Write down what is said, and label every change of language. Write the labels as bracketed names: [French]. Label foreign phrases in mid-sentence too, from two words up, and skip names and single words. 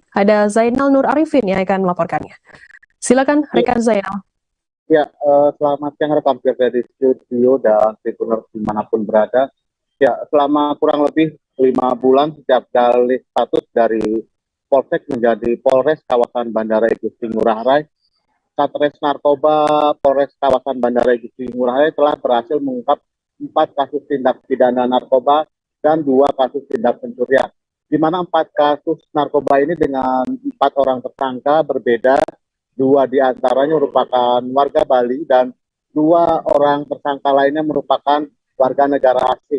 [Indonesian] Ada Zainal Nur Arifin yang akan melaporkannya. Silakan rekan Zainal. Ya, selamat siang rekan dari studio dan Tribuners dimanapun berada. Ya, selama kurang lebih 5 bulan setiap kali status dari Polsek menjadi Polres kawasan Bandara I Gusti Ngurah Rai, Satres Narkoba Polres kawasan Bandara I Gusti Ngurah Rai telah berhasil mengungkap 4 kasus tindak pidana narkoba dan 2 kasus tindak pencurian. Di mana 4 kasus narkoba ini dengan 4 orang tersangka berbeda, 2 diantaranya merupakan warga Bali dan 2 orang tersangka lainnya merupakan warga negara asing.